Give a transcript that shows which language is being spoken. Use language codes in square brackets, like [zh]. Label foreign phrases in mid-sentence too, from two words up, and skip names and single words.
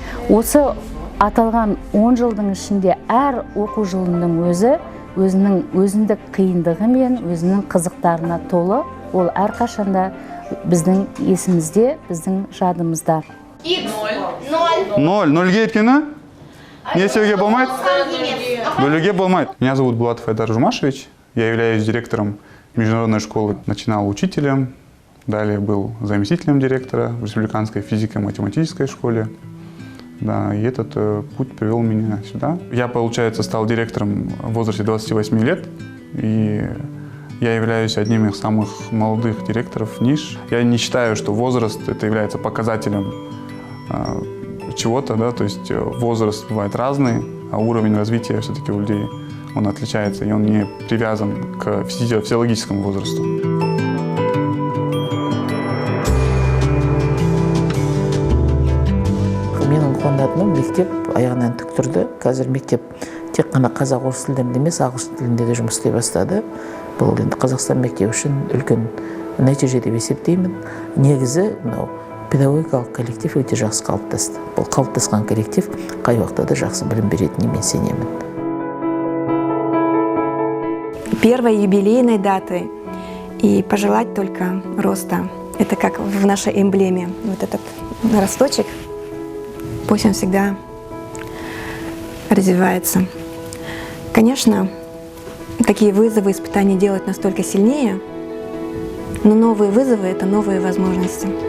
[kk] Осы аталған 10 жылдың ішінде әр оқу жылының өзінің өзіндік қиындығы мен өзінің қызықтарына толы. Ол әрқашанда біздің есімізде, біздің жадымызда. 0 өйткені? Не сөйге болмайды? Бөлуге болмайды. [ru] Меня зовут Булатов Айдар Жумашевич. Я являюсь директором международной школы. Начинал учителем, далее был заместителем директора в республиканской физико-математической школе. Да, и этот путь привел меня сюда. Я, получается, стал директором в возрасте 28 лет. И я являюсь одним из самых молодых директоров ниш. Я не считаю, что возраст это является показателем чего-то, да, то есть возраст бывает разный, а уровень развития все-таки у людей он отличается, и он не привязан к физиологическому возрасту. [kk] Менің қуанатыным мектеп аяғынан тік тұрды. Қазір мектеп тек қана қазақ орыс тілдерінде емес, ағылшын тілінде де жұмыс істей бастады. Бұл енді Қазақстан мектебі үшін үлкен нәтиже деп есептеймін. Негізі мынау педагогикалық коллектив өте жақсы қалыптасты. Бұл қалыптасқан коллектив қай уақытта да жақсы білім беретініне мен сенемін. [ru] Первой юбилейной даты и пожелать только роста. Это как в нашей эмблеме. Вот этот росточек, пусть он всегда развивается. Конечно, такие вызовы, испытания делают нас только сильнее, но новые вызовы — это новые возможности.